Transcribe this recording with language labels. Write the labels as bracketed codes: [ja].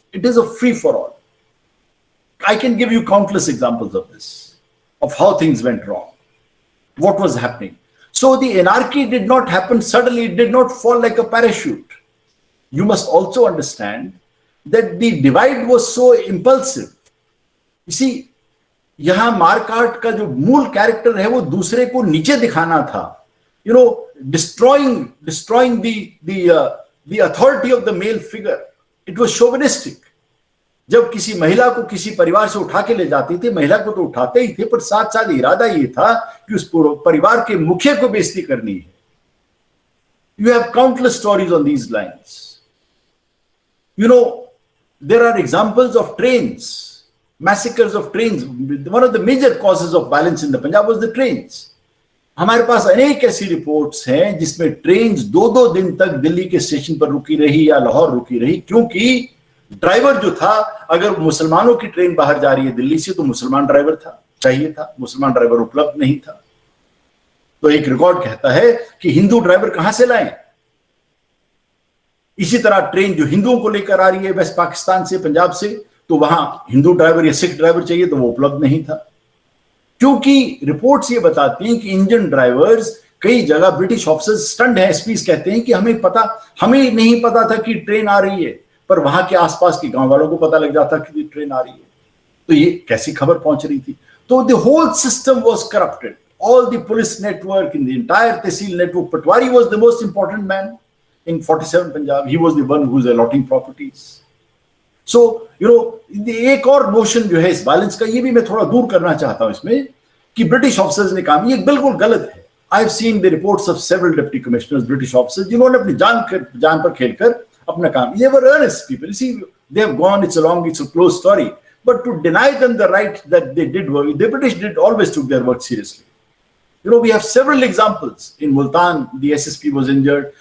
[en] It is a free for all. I can give you countless examples of this, of how things went wrong, what was happening. So the anarchy did not happen suddenly, it did not fall like a parachute. You must also understand that the divide was so impulsive. [hi] You see, यहाँ मारकाट का जो मूल character है वो दूसरे को नीचे दिखाना था, you know, [en] destroying the authority of the male figure. It was chauvinistic. [hi] जब किसी महिला को किसी परिवार से उठा के ले जाते थे, महिला को तो उठाते ही थे, पर साथ साथ इरादा ये था कि उस परिवार के मुखिया को बेइज्जती करनी है. [en] You have countless stories on these lines. You know, there are examples of trains, massacres of trains. One of the major causes of violence in the Punjab was the trains. [hi] हमारे पास अनेक ऐसी रिपोर्ट्स हैं जिसमें trains 2-2 दिन तक दिल्ली के station पर रुकी रही या लाहौर रुकी रही, क्योंकि ड्राइवर जो था, अगर मुसलमानों की ट्रेन बाहर जा रही है दिल्ली से तो मुसलमान ड्राइवर चाहिए था, मुसलमान ड्राइवर उपलब्ध नहीं था. तो एक रिकॉर्ड कहता है कि हिंदू ड्राइवर कहां से लाएं. इसी तरह ट्रेन जो हिंदुओं को लेकर आ रही है वेस्ट पाकिस्तान से, पंजाब से, तो वहां हिंदू ड्राइवर या सिख ड्राइवर चाहिए तो वो उपलब्ध नहीं था, क्योंकि रिपोर्ट्स ये बताती हैं कि इंजन ड्राइवर्स कई जगह ब्रिटिश ऑफिसर्स स्टंट है, एसपीज कहते हैं कि हमें नहीं पता था कि ट्रेन आ रही है, पर वहां के आसपास के गांव वालों को पता लग जाता कि ट्रेन आ रही है. तो ये कैसी खबर पहुंच रही थी. [en] तो the whole system was corrupted. All the police network, in the entire Tehsil network, Patwari was the most important man in 47 Punjab. He was the one who was allotting properties. [hi] So, you know, एक और notion जो है इस violence का, ये भी मैं थोड़ा दूर करना चाहता हूं इसमें, कि British officers ने काम, ये बिल्कुल गलत है. [en] I have seen the reports of several deputy commissioners, British officers, [hi] जिन्होंने अपनी जान पर खेलकर अपना काम, [en] they were earnest people. You see, they have gone, it's a closed story. But to deny them the right that they did work, the British always took their work seriously. You know, we have several examples. In Multan, the SSP was injured.